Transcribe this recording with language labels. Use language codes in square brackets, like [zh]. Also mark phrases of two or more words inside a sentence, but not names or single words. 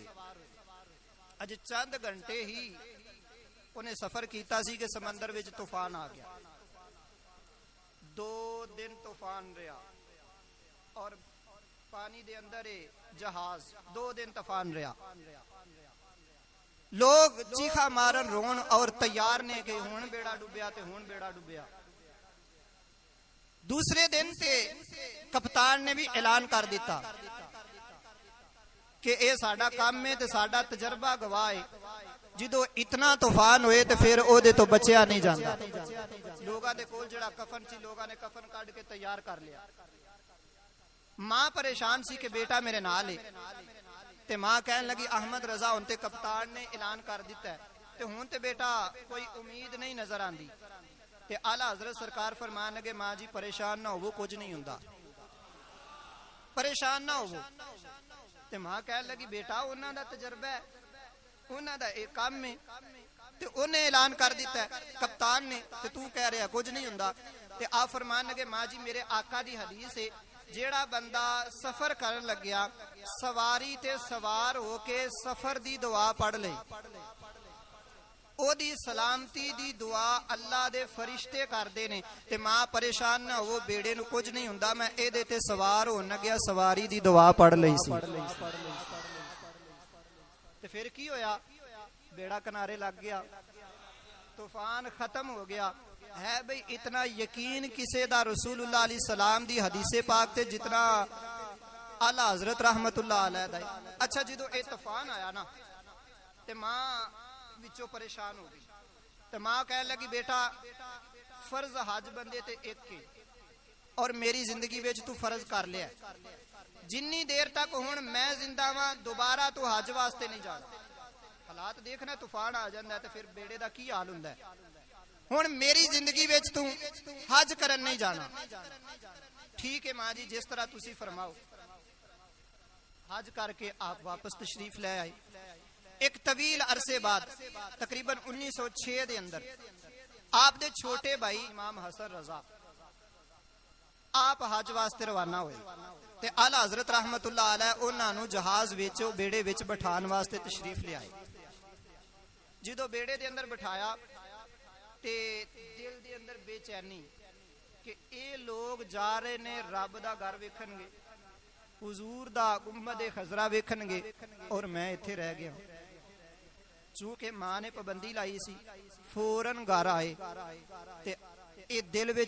[pa] اج چند گھنٹے ہی انہیں سفر کیتا سی کہ سمندر وچ طوفان آ گیا. 2 دن طوفان رہا اور پانی دے اندر جہاز 2 دن طوفان رہا. لوگ چیخا مارن رون اور تیار نے کہ ہون بیڑا ڈوبیا تے ہون بیڑا ڈوبیا. دوسرے دن تے کپتان نے بھی اعلان کر دیتا کہ اے ساڈا کام ہے تے ساڈا تجربہ گواہ ہے، جدو اتنا طوفان ہوئے تے پھر او دے تو بچیا نہیں جاندا. لوگاں دے کول جڑا کفن سی لوگاں نے کفن کڈ کے تیار کر لیا. ماں پریشان سی کہ بیٹا میرے نال ہے تے ماں کہن لگی احمد رضا ہن تے کپتان نے اعلان کر دیتا ہے تے ہون تے بیٹا کوئی امید نہیں نظر آندی تے اعلیٰ حضرت سرکار فرمان لگے ماں جی پریشان نہ ہوو کچھ نہیں ہوندا پریشان نہ ہوو تے ماں کہہ لگی بیٹا انہاں دا تجربہ ہے انہاں دا ایک کام ہے تے انہیں اعلان کر دیتا ہے کپتان نے تے تو کہہ رہا کچھ نہیں ہوندا تے آپ فرمان لگے ماں جی میرے آقا دی حدیث ہے جیڑا بندہ سفر کرن لگیا سواری تے سوار ہو کے سفر دی دعا پڑھ لے او دی سلامتی دی دعا اللہ دے فرشتے کر دے نے تے ماں پریشان نہ ہو بیڑے نو کچھ نہیں ہوندا میں اے دے تے سوار ہون گیا سواری دی دعا پڑھ لئی سی تے پھر کی ہویا بیڑا کنارے لگ گیا طوفان ختم ہو گیا ہے بھئی اتنا یقین کسے دا رسول اللہ [ar] علیہ السلام [pa] دی حدیث پاک تے جتنا اعلیٰ حضرت [ar] رحمت اللہ علیہ [pa] دا اچھا جدو اے طوفان آیا نا تے ماں وچوں پریشان ہو گئی تے ماں کہہ لگی بیٹا فرض حج بندے تے ایک کے اور میری زندگی وچ تو فرض کر لیا جنی دیر تک ہن میں زندہ ہاں دوبارہ تو حج واسطے نہیں جانا حالات دیکھنا طوفان آ جاندا ہے تے پھر بیڑے دا کی حال ہوندا ہے ہن میری زندگی وچ تو حج کرن نہیں جانا ٹھیک ہے ماں جی جس طرح تسی فرماؤ حج کر کے آپ واپس تشریف لے آئے ایک طویل عرصے بعد تقریباً 1906 دے اندر آپ دے چھوٹے بھائی امام حسن رضا آپ حج واسطے روانہ ہوئے تے اعلیٰ حضرت [ar] رحمت اللہ علیہ [pa] انہاں نو جہاز وچ بیڑے وچ بٹھان واسطے تشریف لے آئے جدو بیڑے دے اندر بٹھایا تے دل دے اندر بے چینی کہ اے لوگ جا رہے نے رب دا گھر ویکھن گے حضور دا گنبد خضرا ویکھن گے اور میں ایتھے رہ گیا چونکہ ماں نے پابندی لائی سی فوراً گھر آئے تے اے دل وچ